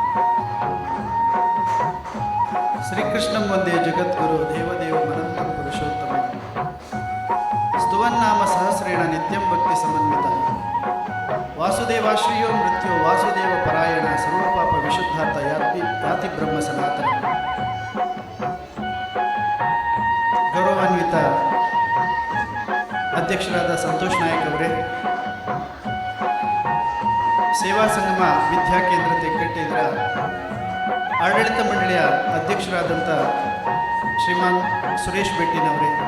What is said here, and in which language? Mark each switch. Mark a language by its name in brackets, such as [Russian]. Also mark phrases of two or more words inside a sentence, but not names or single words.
[Sanskrit] ಶ್ರೀಕೃಷ್ಣಂ ವಂದೇ ಜಗದ್ಗುರು ದೇವದೇವ ಅನಂತಂ ಪುರುಷೋತ್ತಮ ಸ್ತುವನ್ನಾಮ ಸಹಸ್ರೇಣ ನಿತ್ಯಂ ಭಕ್ತಿ ಸಮನ್ವಿತ ವಾಸುದೇವಾಶ್ರಯೋ ಮೃತ್ಯೋ ವಾಸುದೇವ ಪರಾಯಣ ಸರ್ವಪಾಪ ವಿಶುದ್ಧಾರ್ಥ ಯಾತಿ ಬ್ರಹ್ಮ ಸನಾತನ. [Kannada] ಗೌರವಾನ್ವಿತ ಅಧ್ಯಕ್ಷರಾದ ಸಂತೋಷ್ ನಾಯಕ್ ಅವರೇ, ಸೇವಾ ಸಂಗಮ ವಿದ್ಯಾಕೇಂದ್ರ ತೆಕ್ಕಟ್ಟೆ ಇದರ ಆಡಳಿತ ಮಂಡಳಿಯ ಅಧ್ಯಕ್ಷರಾದಂಥ ಶ್ರೀಮಾನ್ ಸುರೇಶ್ ಬೆಟ್ಟಿನವರೇ,